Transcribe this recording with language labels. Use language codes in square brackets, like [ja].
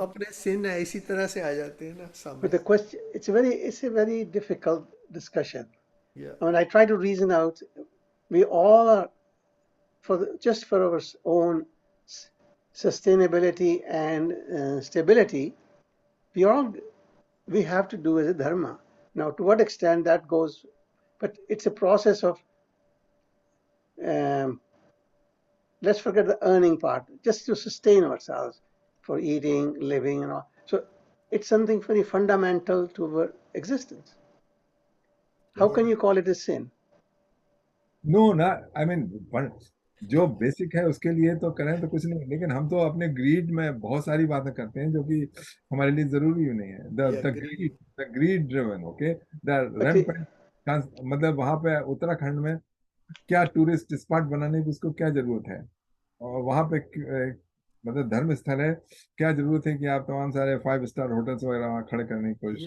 [hi] अपने सिन है इसी तरह से आ जाते हैं ना [en] but [hi] सामने. [en] the question, it's a very difficult discussion. या I mean, I try to reason out. We all are just for our own sustainability and stability. We have to do as a dharma. Now, to what extent that goes, but it's a process of. Um, let's forget the earning part, just to sustain ourselves for eating, living, and all. So it's something very fundamental to our existence. How can you call it a sin? [hi] No ना, I mean जो basic है उसके लिए तो करें तो कुछ नहीं, लेकिन हम तो अपने ग्रीड में बहुत सारी बातें करते हैं जो कि हमारे लिए जरूरी ही नहीं है. या the [en] Greed. Greed the greed driven. Okay. The But rampant. [hi] मतलब वहां पे उत्तराखंड में क्या टूरिस्ट स्पॉट बनाने की उसको क्या जरूरत है, और वहां पे मतलब धर्म स्थल है, क्या जरूरत है कि आप तमाम सारे 5 स्टार होटल्स वगैरह वहां खड़े करने की कोशिश